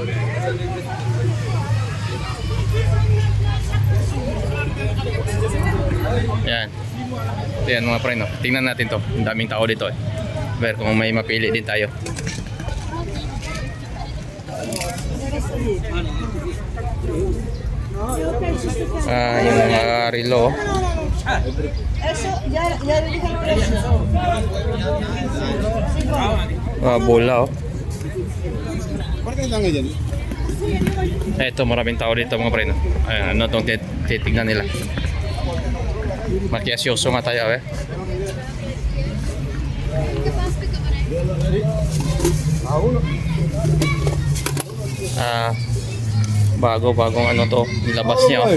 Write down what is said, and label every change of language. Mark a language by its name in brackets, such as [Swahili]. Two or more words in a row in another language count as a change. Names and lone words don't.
[Filipino] Yan. Yan mga pre, no? Tingnan natin to. Ang daming tao dito, eh. Ver kung may mapili din tayo. Yung mga relo. [Spanish] Eso, ya le dije el precio. [Filipino] Bola, oh. [Spanish] ¿Por qué están ellos? [Filipino] Ito, maraming tao dito mga pre, no? Ayan, ano itong titignan nila. Makiasyoso nga tayo, eh. Bagong ano to, nilabas niya, oh.